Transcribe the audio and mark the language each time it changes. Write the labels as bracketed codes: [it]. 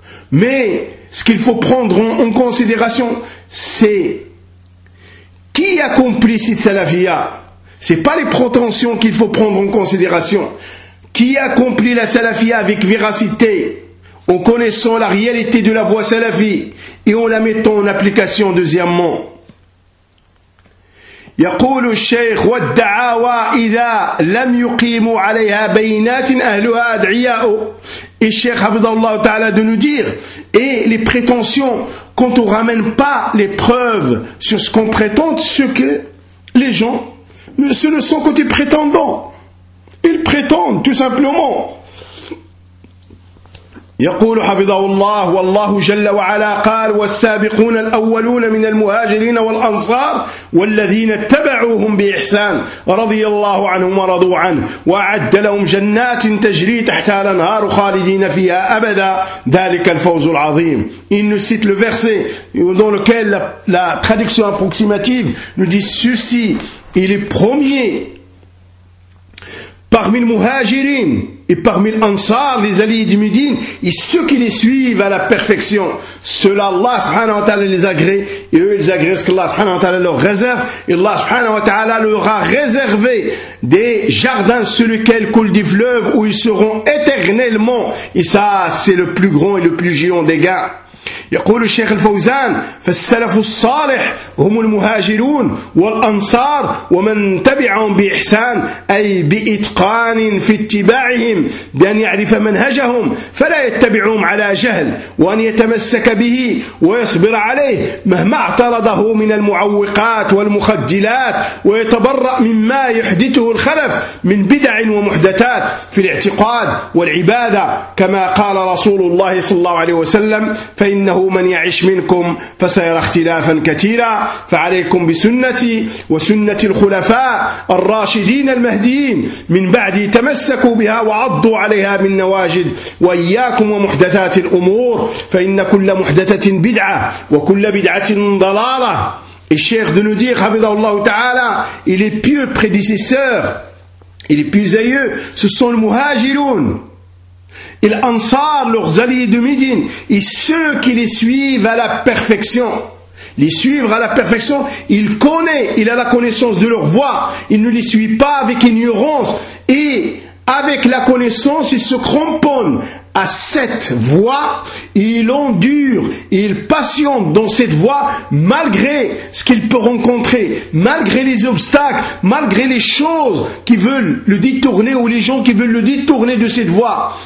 [fr] Mais ce qu'il faut prendre en considération, c'est qui accomplit cette salafia? C'est pas les prétentions qu'il faut prendre en considération. Qui accomplit la salafia avec véracité, en connaissant la réalité de la voie salafie et en la mettant en application deuxièmement. [ar] يقول الشيخ والدعاوى إذا لم يقيموا عليها بينات أهلها أدعياء. الشيخ حفظه الله تعالى [fr] de nous dire et les prétentions quand on ramène pas les preuves sur ce qu'on prétend, ce que les gens ce ne sont que des prétendants. Ils prétendent tout simplement. [ar] يقول حفظه الله والله جل وعلا قال والسابقون الأولون من المهاجرين والأنصار والذين اتبعوهم بإحسان رضي الله عنهم ورضوا عنه وأعد لهم جنات تجري تحتها الأنهار خالدين فيها أبدا ذلك الفوز العظيم. [fr] Il nous cite le verset dans lequel la traduction approximative nous dit ceci, il est premier parmi les muhajirin et parmi l'Ansar, les alliés du Médine, et ceux qui les suivent à la perfection, ceux-là, Allah subhanahu wa ta'ala les agrée, et eux, ils agréent ce qu'Allah subhanahu wa ta'ala leur réserve, et Allah subhanahu wa ta'ala leur a réservé des jardins sur lesquels coulent des fleuves, où ils seront éternellement, et ça, c'est le plus grand et le plus géant des gains. [ar] يقول الشيخ الفوزان فالسلف الصالح هم المهاجرون والأنصار ومن تبعهم بإحسان أي بإتقان في اتباعهم بأن يعرف منهجهم فلا يتبعهم على جهل وأن يتمسك به ويصبر عليه مهما اعترضه من المعوقات والمخجلات ويتبرأ مما يحدثه الخلف من بدع ومحدثات في الاعتقاد والعبادة كما قال رسول الله صلى الله عليه وسلم فإن إنه من يعيش منكم فسيرى اختلافا كثيرا فعليكم بسنتي وسنة الخلفاء الراشدين المهديين من بعد تمسكوا بها وعضوا عليها بالنواجذ وإياكم ومحدثات الأمور فإن كل محدثة بدعة وكل بدعة ضلالة. [fr] الشيخ de nous dire [ar] حفظه الله تعالى [fr] et les pieux prédécesseurs et les pieux aïeux ce sont les muhajiroun et l'Ansar, leurs alliés de Médine, et ceux qui les suivent à la perfection. Les suivre à la perfection, il connaît, il a la connaissance de leur voie, il ne les suit pas avec ignorance, et avec la connaissance, il se cramponne à cette voie, et il endure, et il patiente dans cette voie, malgré ce qu'il peut rencontrer, malgré les obstacles, malgré les choses qui veulent le détourner, ou les gens qui veulent le détourner de cette voie.